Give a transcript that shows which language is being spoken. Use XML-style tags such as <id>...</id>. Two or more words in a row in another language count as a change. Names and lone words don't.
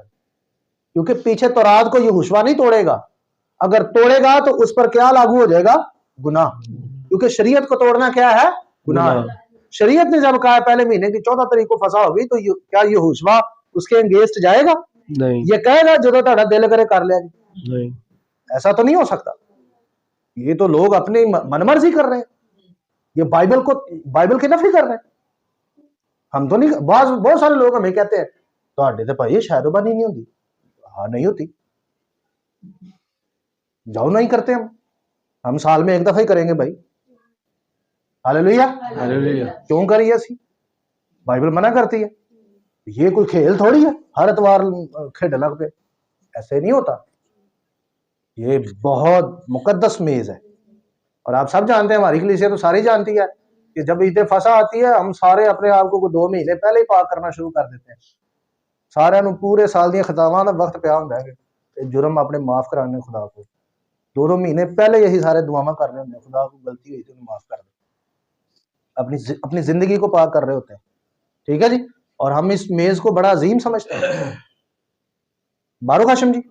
<ur>کیونکہ پیچھے تورات کو یہوشوا نہیں توڑے گا. اگر توڑے گا تو اس پر کیا لاگو ہو جائے گا؟ گناہ. کیونکہ شریعت کو توڑنا کیا ہے؟ گناہ ہے. شریعت نے جب کہا ہے پہلے مہینے کی 14 تاریخ کو فصح ہوگی تو کیا یہوشوا اس کے انگیسٹ جائے گا؟ نہیں.</ur> <pa>یہ کہے گا جدو تہاڈا دل کرے کر لیا جی؟</pa> <ur>نہیں. ایسا تو نہیں ہو سکتا. یہ تو لوگ اپنی من مرضی کر رہے ہیں. یہ بائبل کی نفی کر رہے ہیں. ہم تو نہیں. بہت سارے لوگ ہمیں کہتے ہیں</ur> <pa>تہاڈے تے</pa> <ur>بھائی شاید بانی نہیں ہوتی. ہاں نہیں ہوتی، جاؤ نہیں کرتے. ہم سال میں ایک دفعہ ہی کریں گے بھائی. ہاللیلویہ. ہاللیلویہ.</ur> <pa>کیوں کریے اسی؟</pa> <ur>بائبل منع کرتی ہے. یہ کوئی کھیل تھوڑی ہے</ur> <pa>ہر اتوار کھیڈ لگ پہ.</pa> <ur>ایسے نہیں ہوتا. یہ بہت مقدس میز ہے. اور آپ سب جانتے ہیں، ہماری کلیسیا تو ساری جانتی ہے کہ جب عید فصح آتی ہے ہم سارے اپنے آپ کو 2 مہینے پہلے ہی پاک کرنا شروع کر دیتے ہیں.</ur> <pa>سارے پورے سال دیا خطاواں دا وقت پیا ہوندا ہے کہ جرم اپنے معاف کرانے</pa> <ur>خدا کو 2 مہینے پہلے یہی سارے دعاواں کر رہے ہوتے ہیں. خدا کو غلطی ہوئی تو انہیں معاف کر دے، اپنی زندگی کو پاک کر رہے ہوتے ہیں. ٹھیک ہے جی. اور ہم اس میز کو بڑا عظیم سمجھتے ہیں.</ur> <he>باروک ہاشم جی.</he>